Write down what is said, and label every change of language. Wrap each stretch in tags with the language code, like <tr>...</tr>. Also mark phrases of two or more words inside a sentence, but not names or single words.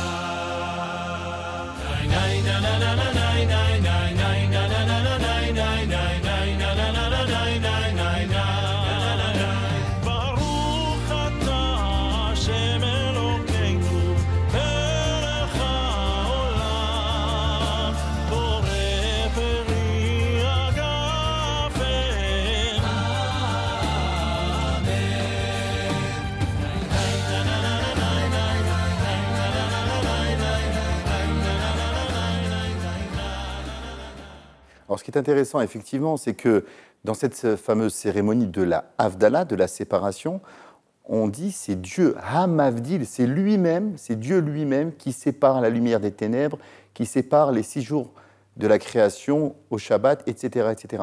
<he>ברוך אתה השם אלוקינו מלך העולם, בורא פרי הגפן.</he> <fr>Alors, ce qui est intéressant, effectivement, c'est que dans cette fameuse cérémonie de la Havdalah, de la séparation, on dit c'est Dieu, Hamavdil, c'est lui-même, c'est Dieu lui-même qui sépare la lumière des ténèbres, qui sépare les 6 jours de la création au Shabbat, etc., etc.</fr>